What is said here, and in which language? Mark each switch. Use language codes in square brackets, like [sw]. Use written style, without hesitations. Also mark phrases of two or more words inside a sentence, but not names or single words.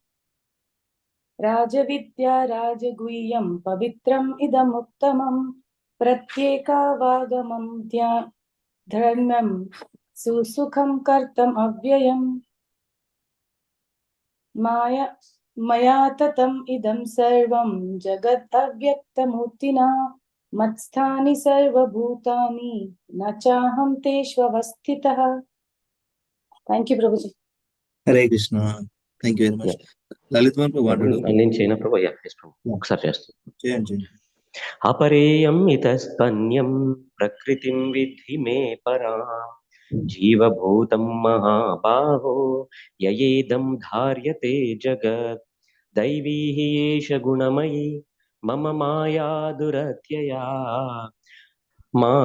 [sa] राजविद्या राजगुह्यं पवित्रम् इदमुत्तमं प्रत्येकावागमं धर्म्यं सुसुखं कर्तुम् अव्ययम् मया ततम् इदं सर्वं जगत् अव्यक्तमूर्तिना मत्स्थानि सर्वभूतानि न चाहं तेष्वस्थितः. [en] Thank you, Prabhuji. Hare Krishna. Thank you very much. Lalit Manpu, what to do? [te] నేను చేయన ప్రభు ఒకసారి చేస్తాను. Jayan. [sa] अपरेयम् इतस्तन्यं प्रकृतिं विद्धि मे परां जीवभूतं महाबाहो ययेदं धार्यते जगत् दैवी हि एष गुणमयी मम माया दुरत्यया मां